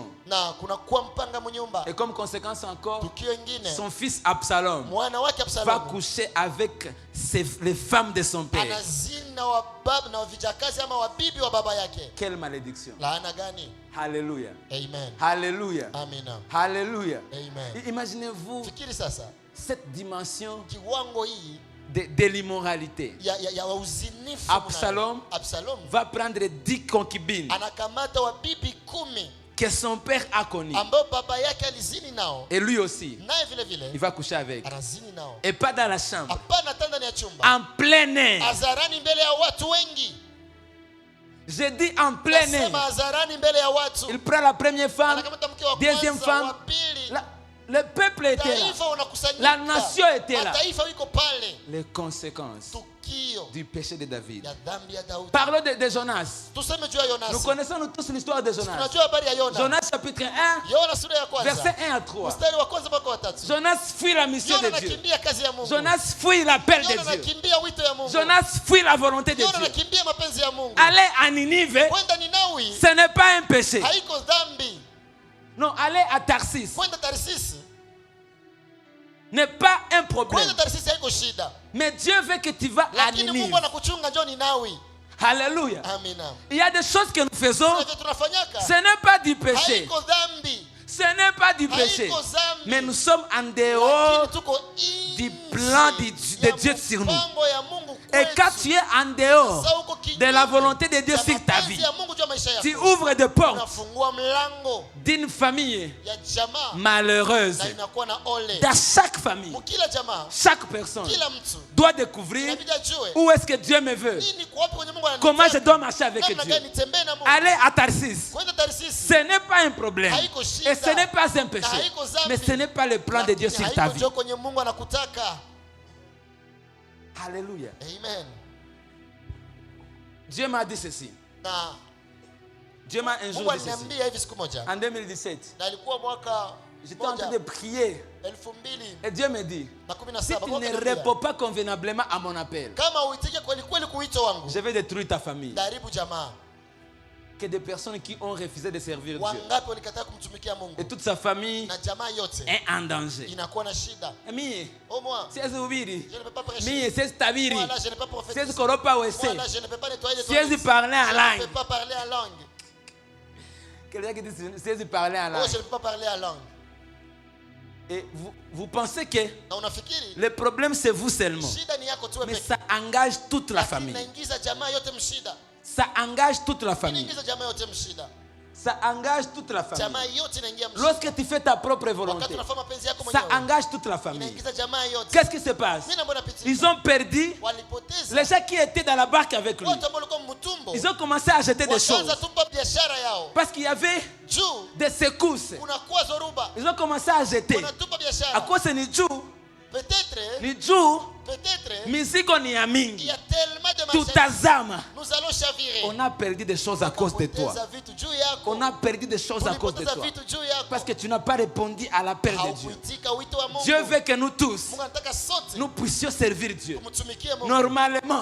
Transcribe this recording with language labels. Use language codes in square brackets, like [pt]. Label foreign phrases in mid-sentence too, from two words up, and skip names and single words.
[fr] Et comme conséquence encore, son fils Absalom va coucher avec les femmes de son père. Quelle malédiction. Alléluia. [sw] Amen. [fr] Alléluia. [sw] Amina. [fr] Alléluia. [sw] Amen. [fr] Imaginez-vous [sw] Fikiri sasa [fr] cette dimension [sw] kiwango hii [fr] de l'immoralité. [sw] ya uzinifu. [fr] Absalom va prendre 10 concubines [sw] anakamata wa bibi 10 [fr] que son père a connues. [sw] ambao baba yake alizini nao. [fr] Et lui aussi, [sw] naye vile vile [fr] il va coucher avec. [sw] anazini nao. [fr] Et pas dans la chambre. [sw] Hapana ndani ya chumba. [fr] En plein air. [sw] Hadharani mbele ya watu wengi. [fr] Je dis en plein air. [sw] Hadharani mbele ya watu. [fr] Il prend la première femme, [sw] Anakamata mke wa [fr] deuxième [sw] kwanza, [fr] femme. [sw] wa pili. [fr] Le peuple était là. [sw] Taifa wanakusanyika. [fr] La nation était là. [sw] Mataifa wiko pale. [fr] Les conséquences [sw] Tukio [fr] du péché de David. [sw] ya dhambi ya Daudi. [fr] Parlons de Jonas. [sw] Tuseme juu ya Yonas. [fr] Nous connaissons tous l'histoire de Jonas. [sw] Tunajua habari ya Yona. [fr] Jonas chapitre 1, [sw] Yona sura ya kwanza. [fr] verset 1 à 3. [sw] Mstari wa kwanza mpaka wa 3. [fr] Jonas fuit la mission [sw] Yona [fr] de Dieu. [sw] anakimbia kazi ya Mungu. [fr] Jonas fuit l'appel de [sw] Yona [fr] Dieu. [sw] anakimbia wito ya Mungu. [fr] Jonas fuit la volonté de [sw] Yona [fr] Dieu. [sw] anakimbia mapenzi ya Mungu. [fr] Aller à Ninive, [sw] Kwenda Ninawi [fr] ce n'est pas un péché. [sw] haiko dhambi. [fr] Non, aller à Tarsis [sw] Kwenda Tarsisi [fr] n'est pas un problème. [sw] kwenda Tarsisi haiko shida. [fr] Mais Dieu veut que tu vas à [sw] Lakini [fr] Ninive. [sw] Mungu anakuchunga njoo Ninawi. [fr] Alléluia. [sw] Amina. [fr] Il y a des choses que nous faisons, [sw] Kuna vitu tunafanyaka. [fr] ce n'est pas du péché. [sw] Haiko dhambi. [fr] Ce n'est pas du péché. [sw] Haiko dhambi. [fr] Mais nous sommes en dehors [sw] Lakini tuko [fr] du [sw] nje [fr] plan de [sw] ya [fr] Dieu sur nous. [sw] mpango ya Mungu [fr] Et [sw] kwetu. [fr] quand tu es en dehors [sw] Sasa uko [fr] de la [sw] kinyume [fr] volonté de Dieu [sw] ya [fr] sur ta [sw] mapenzi [fr] vie, [sw] ya Mungu juu ya maisha yako. [fr] tu ouvres des portes [sw] Unafungua mlango [fr] d'une famille [sw] ya jamaa [fr] malheureuse. [sw] na inakuwa na ole. [fr] Dans chaque famille, [sw] Mkila jamaa, [fr] chaque personne [sw] kila mtu [fr] doit découvrir [sw] inabidi ajue [fr] où est-ce que Dieu me veut. [sw] nini kwa wapi kwenye Mungu ananitaka. [fr] Comment je dois marcher avec [sw] Namna [fr] Dieu. [sw] gani nitembee na Mungu. [fr] Aller à Tarsis, [sw] Kwenda Tarsisi [fr] ce n'est pas un problème. [sw] haiko shida. [fr] Et ce n'est pas un péché. [sw] Na haiko dhambi. [fr] Mais ce n'est pas le plan de Dieu sur ta [sw] haiko [fr] vie. [sw] njoo kwenye Mungu anakutaka. [fr] Alléluia. [sw] Amen. [fr] Dieu m'a dit ceci. [sw] Na [fr] Dieu m'a un [sw] Mungu [fr] jour dit ceci. [sw] aliniambia hivi siku moja. [fr] En 2017, [sw] Na ilikuwa mwaka [fr] j'étais en train de prier. [sw] 2017. [fr] Et Dieu me dit, si tu ne réponds pas convenablement à mon appel, [sw] Kama uitike kweli kweli kuito wangu. [fr] je vais détruire ta famille. [sw] Daribu jamaa. [fr] Que des personnes qui ont refusé de servir Dieu [sw] Wangapi walikataa kumtumikia Mungu. [fr] et toute sa famille [sw] Na jamaa yote [fr] est en danger. [sw] inakuwa na shida. Mie, [fr] Oh moi, [sw] siwezi hubiri. [fr] je ne peux pas prêcher. [sw] Mie, siwezi tabiri. [fr] Moi là, je ne peux pas prophétiser. [sw] Siwezi koropa [fr] Moi [sw] wese. [fr] là, je ne peux pas nettoyer les [sw] Siwezi [fr] toilettes. parler en Je ne langue. peux pas parler en langue. Quelqu'un qui dit siwezi parler en Oh, langue. je ne peux pas parler en langue. Et vous pensez que [sw] Na unafikiri [fr] le problème c'est vous seulement. [sw] shida ni yako tu [fr] Mais [sw] pekee. [fr] ça engage toute la [sw] Lakini [fr] famille. [sw] naingiza jamaa yote mshida. [fr] Ça engage toute la famille. [sw] Inaingiza jamaa yote mshida. [fr] Ça engage toute la [sw] Jamaa [fr] famille. [sw] yote inaingia mshida. [fr] Lorsque tu fais ta propre [sw] Wakati [fr] volonté, [sw] unafanya mapenzi yako [fr] ça [sw] mwenyewe. [fr] engage toute la famille. [sw] Inaingiza jamaa yote. [fr] Qu'est-ce qui se passe? [sw] Mimi naona picha. [fr] Ils ont perdu [sw] Walipoteza. [fr] les gens qui étaient dans la barque avec lui. [sw] Watu ambao walikuwa mtumbo. [fr] Ils ont commencé à acheter des choses. [sw] Wakaanza tumba biashara yao. [fr] Parce qu'il y avait [sw] Juu [fr] des secousses. [sw] kuna kuwa zoruba. [fr] Ils ont commencé à jeter. [sw] Wanatupa [fr] À [sw] biashara. cause ni juu, [fr] Peut-être [sw] mizigo ni ya [fr] il y [sw] mingi. [fr] a tellement de marchandises. [sw] Tutazama. [fr] Nous allons chavirer. On a perdu des choses à cause de toi. [sw] Tukapoteza vitu juu yako. [fr] On a perdu des choses à cause de [sw] Tulipoteza [fr] toi. [sw] vitu juu yako. [fr] Parce que tu n'as pas répondu à l'appel de Dieu. [sw] Haukuitika wito wa Mungu. [fr] Dieu veut que nous tous, [sw] Mungu anataka sote [fr] nous puissions servir Dieu. [sw] tumtumikie Mungu. [fr] Normalement,